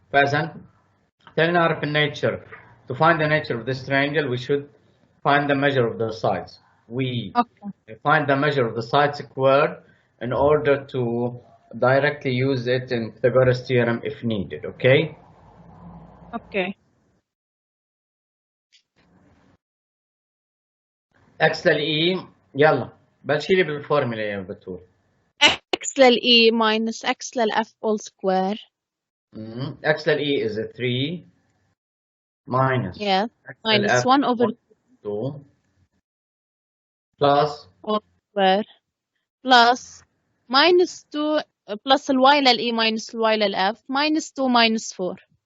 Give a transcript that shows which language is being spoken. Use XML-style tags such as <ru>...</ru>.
<ar>فإذا خلينا نعرف النيتشر.</ar> <en>To find the nature of this triangle, we should find the measure of the sides. We find the measure of the side squared in order to directly use it in Pythagoras theorem if needed. Okay? Okay. X لل E.</en> <ar>يلا بلشي لي بالفورمولا يا بتول.</ar> <en>X لل E minus X لل F all square. X لل E is a 3 minus minus 1 over 2 plus all square plus minus 2 plus ال Y لل E minus ال Y لل F minus 2 minus 4.</en>